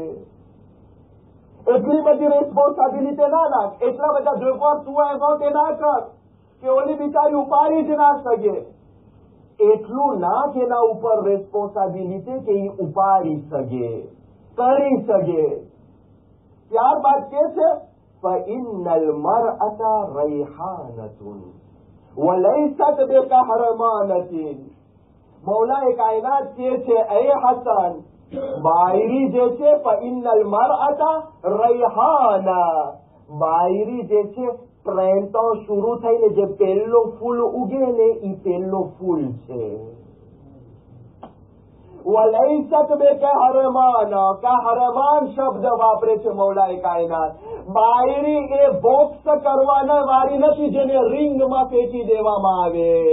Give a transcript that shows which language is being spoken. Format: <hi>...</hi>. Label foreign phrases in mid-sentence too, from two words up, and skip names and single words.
<gu>એટલી બધી રેસ્પોન્સિબિલિટી ના નાખ, એટલા બધા વ્યવહાર તું એવો તે ના કર કે ઓલી બિચારી ઉપાડી જ ના શકે. એટલું નાખ એના ઉપર રેસ્પોન્સિબિલિટી કે એ ઉપાડી શકે, કરી શકે. ત્યારબાદ કે છે</gu> <ar>فَإِنَّ الْمَرْأَةَ رَيْحَانَةٌ وَلَيْسَتْ بِكَهْرَمَانَةٍ.</ar> <gu>મૌલાએ કાયનાત કહે છે, એ હસન, બાયરી જે છે</gu> <ar>فَإِنَّ الْمَرْأَةَ رَيْحَانَةٌ,</ar> <gu>બાયરી જે છે પ્રેમતો શરૂ થઈને જે પહેલો ફૂલ ઉગે ને એ પહેલો ફૂલ છે.</gu> <ar>وليست بكهرمانة,</ar> <gu>કહરમાન શબ્દ વાપરે છે મૌલાએ કાયનાત. બાયરી એ બોક્સ કરવાના વાળી નથી જેને રિંગમાં ફેંકી દેવામાં આવે.</gu>